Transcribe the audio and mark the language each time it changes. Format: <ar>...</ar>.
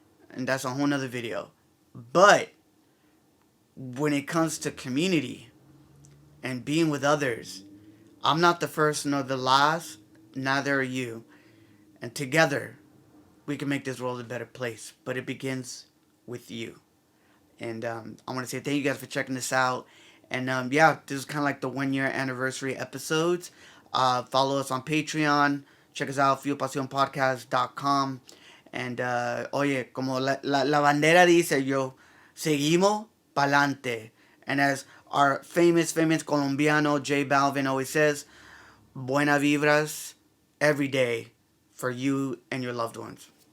<en>and that's a whole nother video. But when it comes to community and being with others, I'm not the first nor the last, neither are you. And together, we can make this world a better place. But it begins with you. And I want to say thank you guys for checking this out. And yeah, this is kind of like the 1 year anniversary episodes. Follow us on Patreon. Check us out, fuelpasionpodcast.com.</en> <es>And oye, como la bandera dice yo, seguimos pa'lante.</es> <en>And as our famous Colombiano J Balvin always says,</en> <es>buena vibras</es> <en>every day for you and your loved ones.</en>